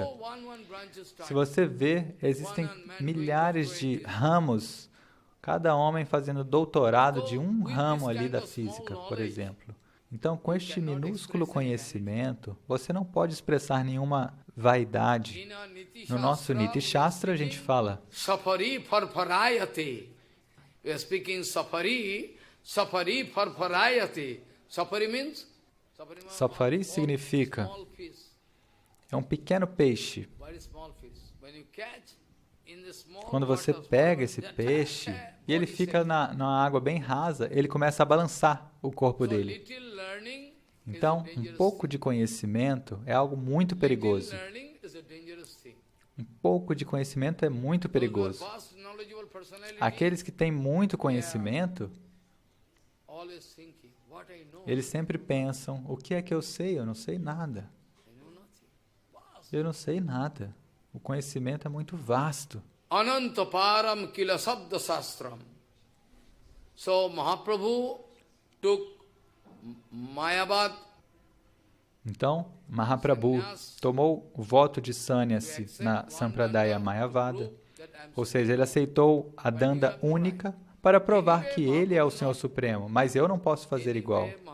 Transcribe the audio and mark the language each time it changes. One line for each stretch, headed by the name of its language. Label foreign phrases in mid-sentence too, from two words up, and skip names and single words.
Portuguese: Se você ver, existem milhares de ramos, cada homem fazendo doutorado de um ramo ali da física, por exemplo. Então, com este minúsculo conhecimento, você não pode expressar nenhuma vaidade. No nosso Niti Shastra, a gente fala
Sanskrit: Safari farfarayate.
English: We are speaking
Sanskrit: safari farfarayate.
English: Safari means?
Portuguese: Safari significa é um pequeno peixe. Quando você pega esse peixe e ele fica na água bem rasa, ele começa a balançar o corpo dele. Então, um pouco de conhecimento é algo muito perigoso. Um pouco de conhecimento é muito perigoso. Aqueles que têm muito conhecimento, eles sempre pensam, o que é que eu sei? Eu não sei nada. Eu não sei nada. O conhecimento é muito vasto.
Sanskrit: Anantaparam kila sabda sastram.
English: So Mahaprabhu took Mayavad.
Portuguese: Então, Mahaprabhu tomou o voto de sannyasi na Sampradaya Mayavada, ou seja, ele aceitou a danda única para provar que ele é o Senhor Supremo, mas eu não posso fazer igual.